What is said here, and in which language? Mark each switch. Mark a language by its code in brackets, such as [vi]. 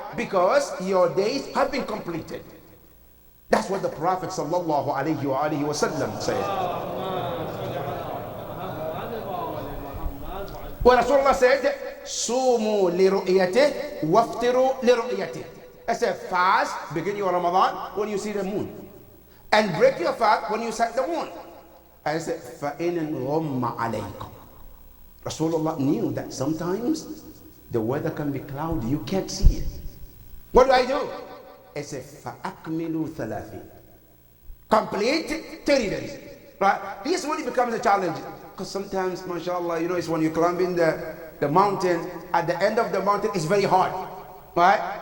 [en] Because your days have been completed. That's what the Prophet sallallahu alaihi wasallam said. What Rasulullah said, [ar] Sumu li ru'yatih, waftiru li ru'yatih. [en] I said, fast, begin your Ramadan when you see the moon. And break your fast when you sight the moon. I said, [ar] فَإِنْ غُمَّ عَلَيْكُمْ. [en] Rasulullah knew that sometimes the weather can be cloudy, you can't see it. What do? I said, [ar] فَأَكْمِلُوا ثَلَاثِينَ. [en] Complete 30 days. Right? This really becomes a challenge. Because sometimes, mashallah, it's when you're climbing the mountain, at the end of the mountain, it's very hard. Right?